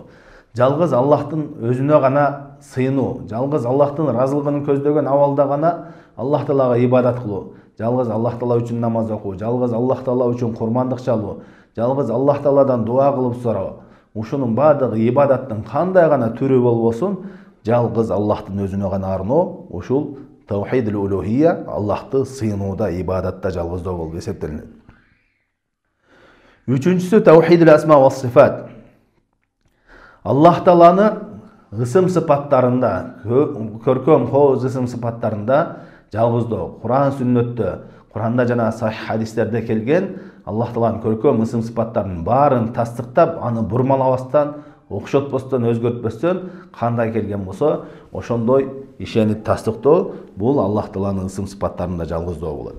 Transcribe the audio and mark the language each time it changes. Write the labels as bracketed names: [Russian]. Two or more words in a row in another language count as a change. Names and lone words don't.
[Kyrgyz] Жалгыз Аллахтын өзүнө гана сыйынуу, жалгыз Аллахтын разылыгын көздөгөн абалда гана Аллах Таалага ибадат кылуу, жалгыз Аллах Таала үчүн намаз окуу, жалгыз Аллах Таала үчүн курмандык чалуу, жалгыз Аллах Тааладан дуа кылып суроо. Ушунун баардыгы ибадаттын кандай гана түрү болбосун, жалгыз Аллахтын өзүнө гана арноо, ушул [Arabic] توحيد الألوهية, [Kyrgyz] Аллахты сыйынууда, ибадатта жалгыздоо болуп эсептелинет. [Arabic] Үчүнчүсү توحيد الأسماء والصفات. [Kyrgyz] Аллах Тааланы ысым сыпаттарында, көркөм хооз ысым сыпаттарында жалгыздоо. Куран сүннөттө, Куранда жана сахих хадистерде келген Аллах Тааланын көркөм ысым сыпаттарынын баарын тастыктап, аны бурмалабастан, окшотпостон, өзгөртпөстөн кандай келген болсо, ошондой ишенип тастыктоо, бул Аллах Тааланын ысым сыпаттарында жалгыздоо болот.